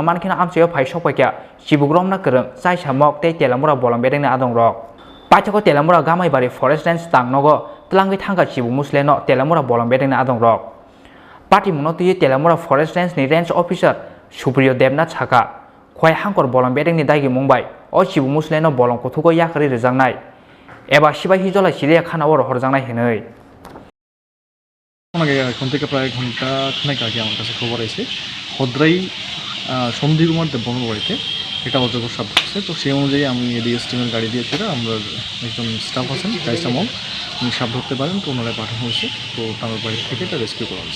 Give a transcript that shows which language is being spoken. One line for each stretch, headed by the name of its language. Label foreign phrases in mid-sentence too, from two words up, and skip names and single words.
Kok Borok: mankina Amchaio phai sokpaikya Chibuk romna kereng chai samok tei Teliamura bolong beding na adong rok paithako Teliamura gamai bari
English: forest range
Kok Borok: tangnogo tlangai thangka Chibuk Musle no Teliamura bolong beding na adong rok party muno tui Teliamura
English: forest range
Kok Borok: ni
English: range officer
Kok Borok: Supriyo Debnath Saka khwai hangkor bolong beding ni daigi mungbai o Chibuk Musle no bolong kuthuko yakari rejangnai eba sibai hijolai silia khanao rohorjangnai hinui
Bangla: এখন থেকে প্রায় ঘন্টা খানেক আগে আমার কাছে খবর আছে হদ্রাই সন্ধিকুমার দেববর্মার বাড়িতে এটা অজগর সাপ ঢুকছে তো সেই অনুযায়ী আমি এডিএস টিমের গাড়ি দিয়েছি আমরা একজন স্টাফ আছেন কাইসামল উনি সাপ ধরতে পারেন তো ওনারা পাঠানো হয়েছে তো তার বাড়ি থেকে এটা রেস্কিউ করা হয়েছে